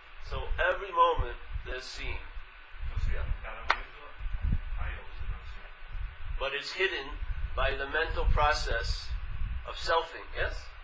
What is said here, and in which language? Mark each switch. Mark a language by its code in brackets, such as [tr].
[en] So every moment there's seeing, [es] Entonces, en cada momento hay observación. [en] but it's hidden by the mental process of selfing, yes?